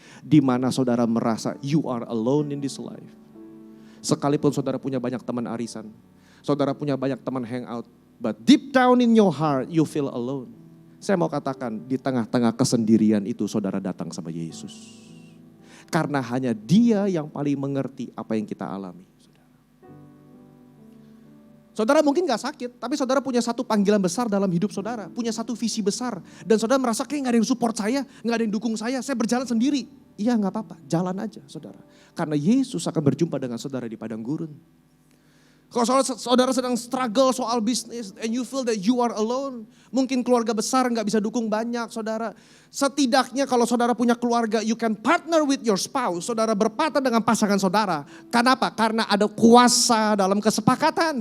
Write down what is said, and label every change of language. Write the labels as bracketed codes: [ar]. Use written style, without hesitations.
[id] Di mana saudara merasa [en] you are alone in this life. [id] Sekalipun saudara punya banyak teman arisan. Saudara punya banyak teman hangout. [en] But deep down in your heart you feel alone. [id] Saya mau katakan di tengah-tengah kesendirian itu saudara datang sama Yesus. Karena hanya dia yang paling mengerti apa yang kita alami. Saudara mungkin gak sakit, tapi saudara punya satu panggilan besar dalam hidup saudara. Punya satu visi besar. Dan saudara merasa kayak gak ada yang support saya, gak ada yang dukung saya berjalan sendiri. Iya gak apa-apa, jalan aja saudara. Karena Yesus akan berjumpa dengan saudara di padang gurun. Kalau saudara sedang struggle soal bisnis [en] and you feel that you are alone. [id] Mungkin keluarga besar gak bisa dukung banyak saudara. Setidaknya kalau saudara punya keluarga, [en] you can partner with your spouse. [id] Saudara berpartner dengan pasangan saudara. Kenapa? Karena ada kuasa dalam kesepakatan.